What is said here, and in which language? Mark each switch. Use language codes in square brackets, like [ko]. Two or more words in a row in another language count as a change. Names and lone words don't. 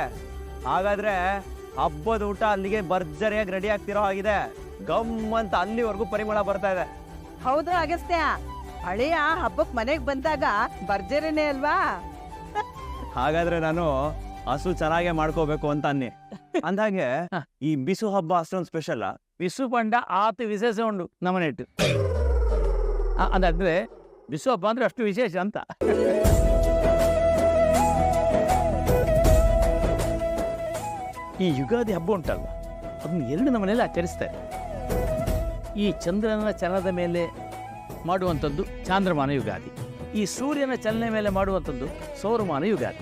[kn] ಹಾಗಾದ್ರೆ ಹಬ್ಬದ ಊಟ ಅಲ್ಲಿಗೆ ಭರ್ಜರಿಯಾಗಿ ರೆಡಿ ಆಗ್ತಿರೋ ಆಗಿದೆ. ಗಮ್ ಅಂತ ಅಲ್ಲಿವರೆಗೂ ಪರಿಮಳ ಬರ್ತಾ ಇದೆ. ಹೌದು ಅಗಸ್ತ್ಯ, ಹಳೆಯ ಹಬ್ಬಕ್ ಮನೆಗ್ ಬಂದಾಗ ಭರ್ಜರಿನೇ ಅಲ್ವಾ? ಹಾಗಾದ್ರೆ ನಾನು ಹಸು ಚೆನ್ನಾಗೆ ಮಾಡ್ಕೋಬೇಕು ಅಂತ ಅನ್ನಿ. ಅಂದಾಗೆ ಈ ಬಿಸು ಹಬ್ಬ ಅಷ್ಟೊಂದು ಸ್ಪೆಷಲ್. [tcy] ಬಿಸು ಪಂಡ ಆತು ವಿಶೇಷ ಉಂಡು ನಮ್ಮನೆಟ್ಟು. [kn] ಅದಾದ್ರೆ ಬಿಸು ಹಬ್ಬ ಅಂದ್ರೆ ಅಷ್ಟು ವಿಶೇಷ ಅಂತ. ಈ ಯುಗಾದಿ ಹಬ್ಬ ಉಂಟಲ್ವ, ಅದನ್ನು 2 ನಮ್ಮನೆಯಲ್ಲಿ ಆಚರಿಸ್ತಾರೆ. ಈ ಚಂದ್ರನ ಚಲನದ ಮೇಲೆ ಮಾಡುವಂಥದ್ದು ಚಾಂದ್ರಮಾನ ಯುಗಾದಿ, ಈ ಸೂರ್ಯನ ಚಲನೆ ಮೇಲೆ ಮಾಡುವಂಥದ್ದು ಸೌರಮಾನ ಯುಗಾದಿ.